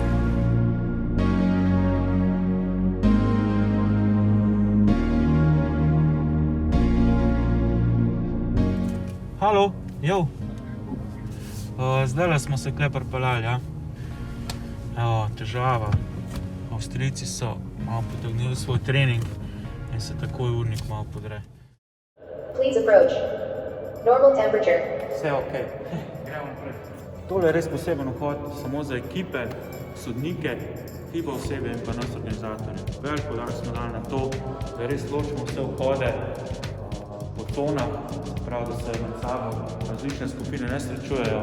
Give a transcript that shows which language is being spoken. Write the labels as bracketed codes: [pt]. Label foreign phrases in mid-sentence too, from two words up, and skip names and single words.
[sl] Halo, jo. Zdajle smo se kle pripeljali, ja. Evo, težava. Avstrijci so malo potegnili svoj trening in se takoj urnik malo podre. [en] Please approach. Normal temperature. [sl] Vse ok. Gremo naprej. Tole je res poseben vhod samo za ekipe, sodnike, FIBA osebe in pa nas organizatorje. Velik poudarek smo dali na to, da res ločimo vse vhode po conah, prav da se med sabo različne skupine ne srečujejo.